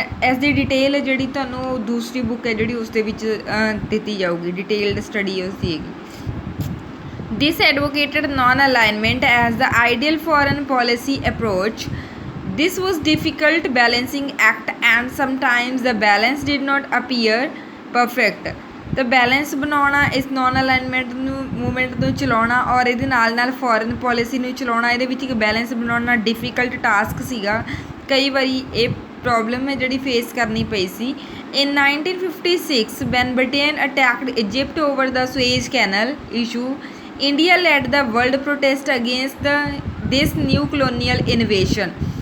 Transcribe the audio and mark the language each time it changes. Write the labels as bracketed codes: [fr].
[pa] ਇਸ ਦੀ ਡਿਟੇਲ ਜਿਹੜੀ ਤੁਹਾਨੂੰ ਦੂਸਰੀ ਬੁੱਕ ਹੈ ਜਿਹੜੀ ਉਸ ਦੇ ਵਿੱਚ ਦਿੱਤੀ ਜਾਊਗੀ, ਡਿਟੇਲਡ ਸਟੱਡੀ ਉਸ ਦੀ ਹੈਗੀ. [en] This advocated non-alignment as the ideal foreign policy approach. This was difficult balancing act and sometimes the balance did not appear perfect. [pa] ਤਾਂ ਬੈਲੈਂਸ ਬਣਾਉਣਾ, ਇਸ ਨੋਨ ਅਲਾਈਨਮੈਂਟ ਨੂੰ ਮੂਵਮੈਂਟ ਨੂੰ ਚਲਾਉਣਾ ਔਰ ਇਹਦੇ ਨਾਲ ਫੋਰਨ ਪੋਲਿਸੀ ਨੂੰ ਚਲਾਉਣਾ, ਇਹਦੇ ਵਿੱਚ ਇੱਕ ਬੈਲੈਂਸ ਬਣਾਉਣਾ ਡਿਫੀਕਲਟ ਟਾਸਕ ਸੀਗਾ. ਕਈ ਵਾਰੀ ਇਹ ਪ੍ਰੋਬਲਮ ਹੈ ਜਿਹੜੀ ਫੇਸ ਕਰਨੀ ਪਈ ਸੀ. [en] In 1956 when Britain attacked Egypt over the Suez Canal issue, India led the world protest against this new colonial invasion.